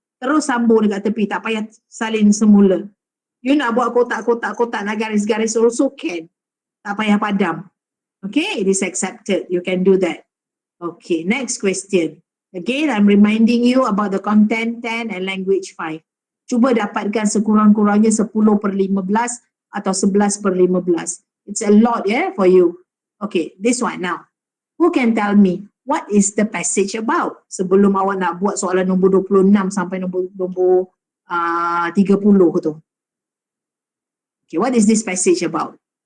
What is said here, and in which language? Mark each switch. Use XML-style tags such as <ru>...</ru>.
<ms>Terus sambung dekat tepi, tak payah salin semula. You nak buat kotak-kotak nak garis-garis</ms> <en>also can.</en> <ms>Tak payah padam.</ms> <en>Okay, it is accepted. You can do that. Okay, next question. Again, I'm reminding you about the content 10 and language 5.</en> <ms>Cuba dapatkan sekurang-kurangnya 10 per 15 atau 11 per 15.</ms> <en>It's a lot, for you. Okay, this one now. Who can tell me what is the passage about?</en> <ms>Sebelum awak nak buat soalan nombor 26 sampai nombor 30 tu.</ms> <en>Okay, what is this passage about?</en>